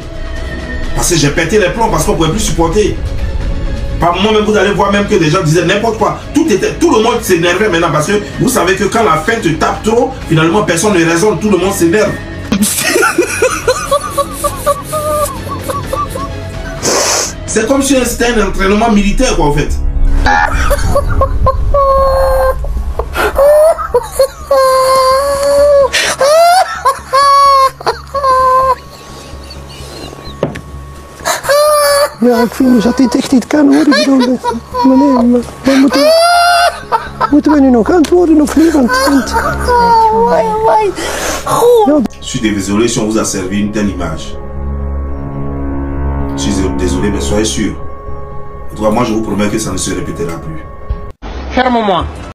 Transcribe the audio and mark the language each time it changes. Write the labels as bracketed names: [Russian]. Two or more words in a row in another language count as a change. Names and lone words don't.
[French] Parce que j'ai pété les plombs, parce qu'on ne pouvait plus supporter. Par moment même, vous allez voir même que des gens disaient n'importe quoi. Tout le monde s'énervait maintenant parce que vous savez que quand la faim te tape trop, finalement personne ne raisonne, tout le monde s'énerve. C'est comme si c'était un entraînement militaire quoi en fait. [Dutch] Ja, ik vind dus dat dit echt niet kan hoor. Ik bedoel, meneer, moeten we nu nog antwoorden of niet? Want [French] je suis désolé si on vous a servi une telle image. Je suis désolé, mais soyez sûr. En tout cas, moi je vous promets que ça ne se répétera plus. Ferme-moi.